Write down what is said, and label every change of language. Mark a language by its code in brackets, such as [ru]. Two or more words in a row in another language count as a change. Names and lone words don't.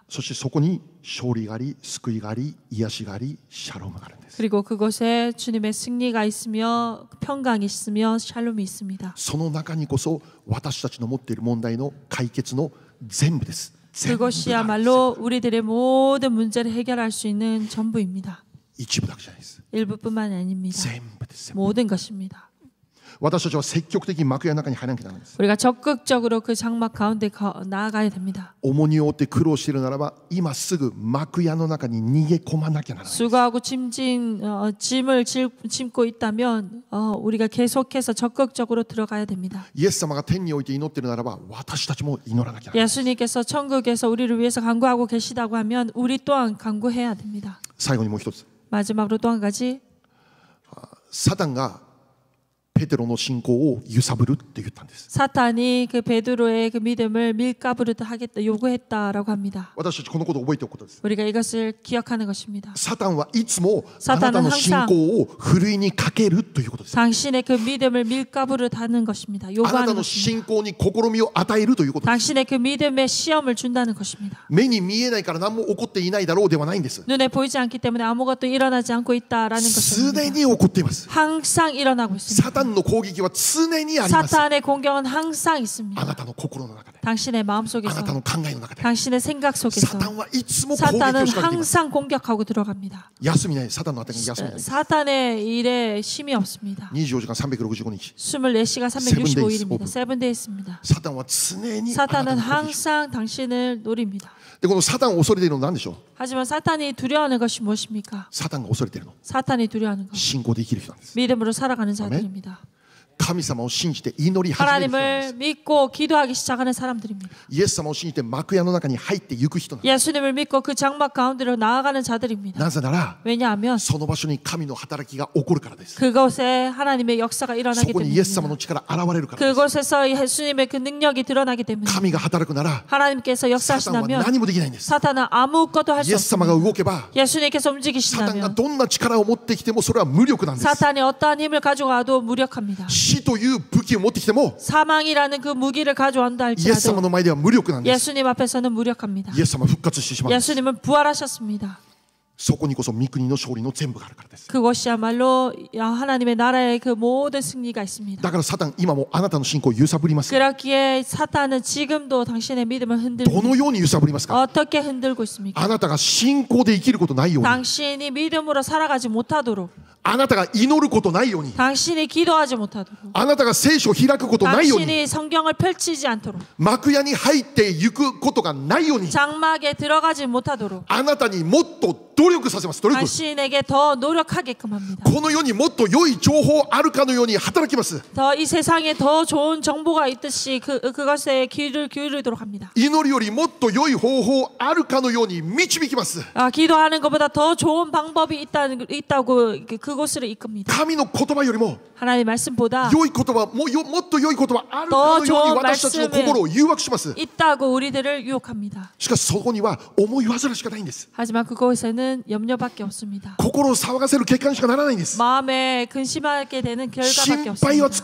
[ja] そしてそこに勝利があり、救いがあり、癒しがあり、シャロームがあるんです。 [ko] 그리고 그곳에 주님의 승리가 있으며 평강이 있으며 샬롬이 있습니다. [ja] その中にこそ私たちの持っている問題の解決の全部です。 [ko] 그것이야말로 우리들의 모든 문제를 해결할 수 있는 전부입니다. [ja] 一部だけじゃないです。 [ko] 일부뿐만 아닙니다. [ja] 全部です。 [ko] 모든 것입니다. [ja] 私たちは積極的に幕屋の中に入らなきゃならないんです。 [ko] 우리가 적극적으로 그 장막 가운데 나아가야 됩니다. [ja] 重荷を負って苦労しているならば今すぐ幕屋の中に逃げ込まなきゃならない。 [ko] 수고하고 짐을 짐고 있다면 우리가 계속해서 적극적으로 들어가야 됩니다. [ja] イエス様が天において祈っているならば私たちも祈らなきゃならない。 [ko] 예수님께서 천국에서 우리를 위해서 간구하고 계시다고 하면 우리 또한 간구해야 됩니다. [ja] 最後にもう一つ、 [ko] 마지막으로 또 한 가지 [ja] サタンがペテロの信仰を揺さぶるって言ったんです。 [ko] 사탄이 그 베드로의 그 믿음을 밀가부르듯 하겠다 요구했다라고 합니다. [ja] 私たちこのことを覚えておくことです。 [ko] 우리가 이것을 기억하는 것입니다. [ja] サタンはいつもあ [ko] 사탄은 [ja] なたの信仰をふるいにかけるということです。 [ko] 당신의 그 믿음을 밀가부르듯 하는 것입니다. [ja] あな [ko] 요구하는 [ja] たの [ko] 것입니다. [ja] 信仰に試みを与えるということです。 [ko] 당신의 그 믿음에 시험을 준다는 것입니다. [ja] 目に見えないから何も起こっていないだろうではないんです。 [ko] 눈에 보이지 않기 때문에 아무것도 일어나지 않고 있다라는 [ja] すで [ko] 것입니다. [ja] に起こっています。 [ko] 항상 일어나고 [ja] サ [ko] 있습니다. [ja] タンの攻撃は常にあります。 [ko] 사탄의 공격은 항상 [ja] あ [ko] 있습니다. [ja] なたの心の中で、 [ko] 당신의 [ja] あ [ko] 마음속에서 [ja] なたの考えの中で、 [ko] 당신의 생각 [ja] サ [ko] 속에서 [ja] タンはいつも攻撃を [ko] 사탄은 [ja] 仕掛けています。 [ko] 항상 공격하고 들어갑니다. [ja] 休みない、サタンの当てに休みない。 [ko] 사탄의 일에 쉼이 없습니다. [ja] 24時間365日。 [ko] 24시간 365일입니다. 세븐데이스입니다. [ja] サタンは常にあなた [ko] 사탄은 [ja] の攻撃。 [ko] 항상 당신을 노립니다. [ja] でこのサタンを恐れているのは何でしょう？ [ko] 하지만 사탄이 두려워하는 것이 무엇입니까? [ja] サタンが恐れているの、 [ko] 사탄이 두려워하는 것. [ja] 信仰で生きる人なんです。 [ko] 믿음으로 살아가는 자들입니다. [ja] 神様を信じて祈り始める人なんで [ko] 하나님을 믿고 기도하기 시작하는 사람들입니다. [ja] す。イエス様を信じて幕屋の中に入っていく人なんで [ko] 예수님을 믿고 그 장막 가운데로 나아가는 자들입니다. [ja] す。なぜなら [ko] 왜냐하면 [ja] その場所に神の働きが起こるからです。 [ko] 그곳에 하나님의 역사가 [ja] そ [ko] 일어나기 [ja] こにイエス様の [ko] 때문입니다. [ja] 力現れるからです。 [ko] 그곳에서 예수님의 그 능력이 드러나기 때문에 [ja] 神が働くなら [ko] 하나님께서 [ja] サタンは [ko] 역사하신다면 [ja] 何もできないんです。 [ko] 사탄은 아무것도 할 [ja] イ [ko] 수 [ja] エス様が [ko] 없습니다. [ja] 動けば [ko] 예수님께서 [ja] サタンが [ko] 움직이신다면 [ja] どんな力を持ってきてもそれは無力なんです。 [ko] 사탄이 어떠한 힘을 가져가도 무력합니다. [ja] 死という武器を持ってきても [ko] 사망이라는 그 무기를 가져온다 [ja] イエス様 [ko] 할지라도 [ja] の前では無力なんです。 [ko] 예수님 앞에서는 무력합니다. [ja] イエス様は復活してしまうんです。 [ko] 예수님은 부활하셨습니다. [ja] そこにこそ御国の勝利の全部があるからです。 [ko] 그것이야말로 하나님의 나라의 그 모든 승리가 있습니다. [ja] だからサタン今もあなたの信仰を揺さぶります。 [ko] 그렇기에 사탄은 지금도 당신의 믿음을 [ja] ど [ko] 흔들고 [ja] のように揺さぶりますか？ [ko] 어떻게 흔들고 있습니까? [ja] あなたが信仰で生きることないように、 [ko] 당신이 믿음으로 살아가지 못하도록 [ja] あなたが祈ることないように、 [ko] 당신이 기도하지 못하도록, [ja] あなたが聖書を開くことないように、 [ko] 당신이 성경을 펼치지 않도록, [ja] 幕屋に入っていくことがないように、 [ko] 장막에 들어가지 못하도록 [ja] あなたにもっと努力させます。努力。 [ko] 당신에게 더 노력하게끔 합니다. [ja] この世にもっと良い情報あるかのように働きます。 [ko] 더 이 세상에 더 좋은 정보가 있듯이 그것에 귀를 기울이도록 합니다. [ja] 祈りよりもっと良い方法あるかのように導きます。 [ko] 기도하는 것보다 더 좋은 방법이 있다고 그곳을 이끕니다. [ja] 神の言葉よりも [ko] 하나님의 말씀보다 [ja] 良い言葉、もっと良い言葉あるかのように私たちの心を誘惑します。 [ko] 있다고 우리들을 유혹합니다. [ja] しかしそこには思い煩しかないんです。 [ko] 하지만 그곳에는 염려밖에 없습니다. [ja] 心を騒がせる結果にしかならないんです。 [ko] 마음에 근심하게 되는 결과밖에 [ja] 心配は [ko] 없습니다.